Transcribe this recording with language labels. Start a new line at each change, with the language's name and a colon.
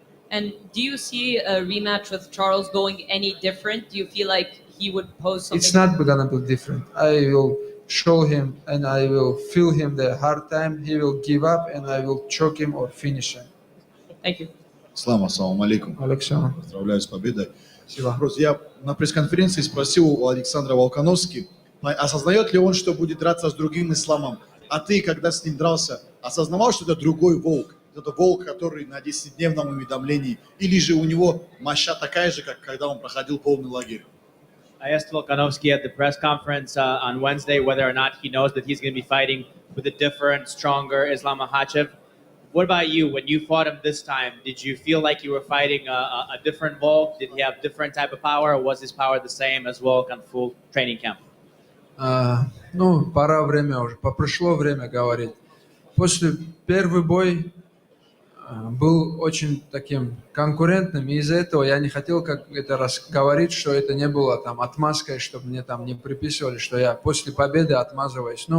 English: And do you see a rematch with Charles going any different? Do you feel like he would pose something? It's not gonna be different. I will show him and I will feel him the hard time. He will give up and I will choke him or finish him. Thank you.
Russian: Ассаламу алейкум. Александр. Поздравляю с победой. Вопрос. Я на пресс-конференции спросил у Александра Волконовски, осознает ли он, что будет драться с другим исламом. А ты, когда с ним дрался, осознавал, что это другой волк? Это волк, который на 10-дневном уведомлении? Или же у него моща такая же, как когда он проходил полный лагерь?
English: I asked Volkanovski at the press conference on Wednesday whether or not he knows that he's going to be fighting with a different, stronger Islam Makhachev. What about you? When you fought him this time, did you feel like you were fighting a different Volk? Did he have different type of power, or was his power the same as Volk on full training camp?
Russian: Ну, пора время уже, пришло время говорить. После первый бой был очень таким конкурентным, и из-за этого я не хотел как это говорить, что это не было там отмазкой, чтобы мне там не приписывали, что я после победы отмазываюсь.